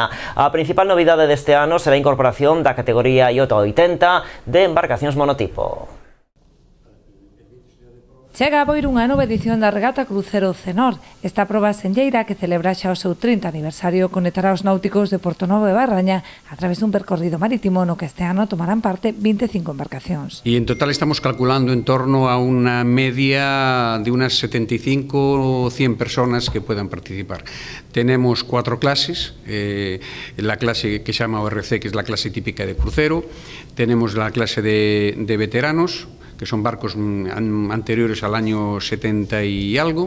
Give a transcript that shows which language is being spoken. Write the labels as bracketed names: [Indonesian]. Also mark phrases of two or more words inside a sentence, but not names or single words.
[Galician] A principal novidade deste ano será a incorporación da categoría IOTA 80 de embarcacións monotipo. Chega a Boiro unha nova edición da Regata Crucero Cenor. Esta proba senlleira, que celebra xa o seu 30 aniversario, conectará os náuticos de Portonovo e Barraña a través dun percorrido marítimo no que este ano tomarán parte 25 embarcacións. [Spanish] Y en total estamos calculando en torno a una media de unas 75 o 100 personas que puedan participar. Tenemos 4 clases, la clase que se llama ORC, que es la clase típica de crucero, tenemos la clase de veteranos, que son barcos anteriores al año 70 y algo.